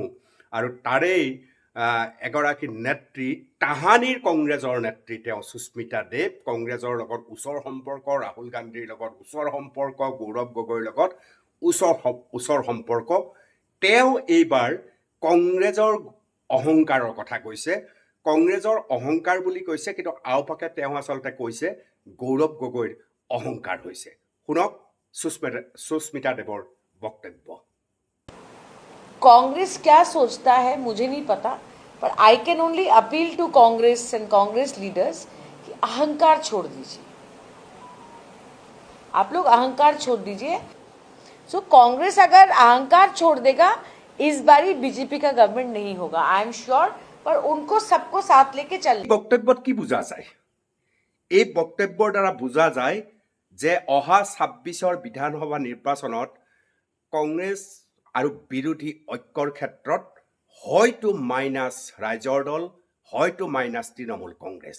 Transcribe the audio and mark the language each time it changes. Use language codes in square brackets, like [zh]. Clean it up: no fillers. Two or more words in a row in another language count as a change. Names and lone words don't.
[as] আৰু তাৰেই এগৰাকী নেত্ৰী, তাহানিৰ কংগ্ৰেছৰ নেত্ৰী তেওঁ সুস্মিতা দেৱ, কংগ্ৰেছৰ লগত ওচৰ সম্পৰ্ক, ৰাহুল গান্ধীৰ লগত ওচৰ সম্পৰ্ক, গৌৰৱ গগৈৰ লগত ওচৰ সম্পৰ্ক। তেওঁ এইবাৰ কংগ্ৰেছৰ অহংকাৰৰ কথা কৈছে, কংগ্ৰেছৰ অহংকাৰ বুলি কৈছে, কিন্তু আওপাকে তেওঁ আচলতে কৈছে গৌৰৱ গগৈৰ অহংকাৰ হৈছে। শুনক সুস্মিতা দেৱৰ বক্তব্য। [hi] कांग्रेस क्या सोचता है मुझे नहीं पता, पर [en] I can only appeal to Congress and Congress leaders [hi] अहंकार छोड़ दीजिए, आप लोग अहंकार छोड़ दीजिए। सो कांग्रेस अगर अहंकार छोड़ देगा, इस बारी बीजेपी का गवर्नमेंट नहीं होगा, [en] I am sure. [hi] पर उनको सबको साथ लेके चल। [as] বক্তব্যত কি বুজা যায়? এই বক্তব্যৰ দ্বাৰা বুজা যায় যে অহা ২৬ৰ বিধানসভা নিৰ্বাচনত কংগ্ৰেছ আৰু বিৰোধী ঐক্যৰ ক্ষেত্ৰত হয়তো মাইনাছ ৰাইজৰ দল, হয়তো মাইনাছ তৃণমূল কংগ্ৰেছ।